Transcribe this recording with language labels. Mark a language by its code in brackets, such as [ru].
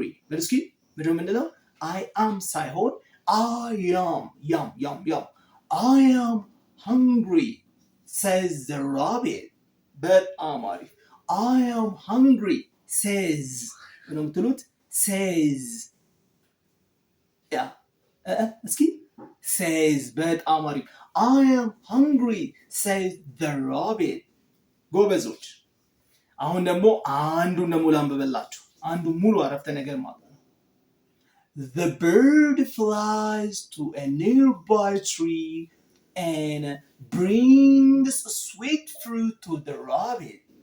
[am] በሉ እስኪ ምንድነው የምንለው? [en] I am [am] ሳይሆን [en] I am yum. I am hungry says the rabbit. [am] በጣም አሪፍ። [en] I am hungry says [am] ነው የምትሉት? [en] says [am] እስኪ [en] says [am] በጣም አሪፍ። [en] I am hungry says the rabbit። [am] ጎበዞች። አሁን ደግሞ አንዱን ደግሞ ላንብበላችሁ። አንዱ ሙሉ አረፍተ ነገር ማለት ነው። [en] The bird flies to a nearby tree and brings sweet fruit to the rabbit.